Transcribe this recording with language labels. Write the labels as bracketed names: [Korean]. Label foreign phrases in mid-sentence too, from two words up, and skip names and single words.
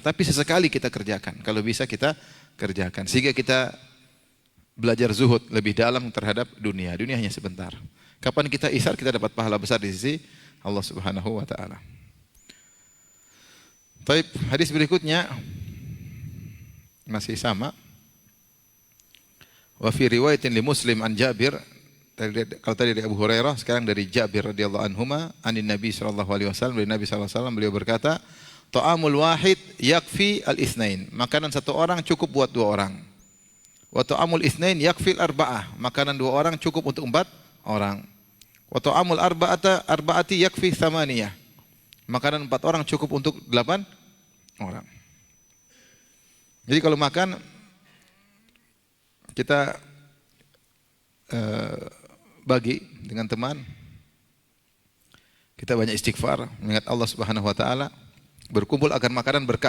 [Indonesian] Tapi sesekali kita kerjakan. Kalau bisa kita kerjakan. Sehingga kita belajar zuhud lebih dalam terhadap dunia. Dunia hanya sebentar. Kapan kita isar, kita dapat pahala besar di sisi Allah [Arabic] سبحانه وتعالى. [Indonesian] Baik, hadis berikutnya masih sama. [Arabic] وفي رواية لمسلم عن جابر, [Indonesian] kalau tadi dari Abu Hurairah, sekarang dari Jabir [Arabic] رضي الله عنهما عن النبي صلى الله عليه وسلم, [Indonesian] dari Nabi [Arabic] صلى الله عليه وسلم [Indonesian] beliau berkata, [Arabic] طعام الواحد يكفي الاثنين. [Indonesian] Makanan satu orang cukup buat dua orang. [Arabic] وطعام الاثنين يكفي الأربعة. [Indonesian] Makanan dua orang cukup untuk empat orang. [Arabic] وطعام الأربعة يكفي الثمانية. [Indonesian] Makanan empat orang cukup untuk 8 orang. Jadi kalau makan kita bagi dengan teman, kita banyak istighfar, mengingat Allah [Arabic] سبحانه وتعالى, [Indonesian] berkumpul agar makanan berkah.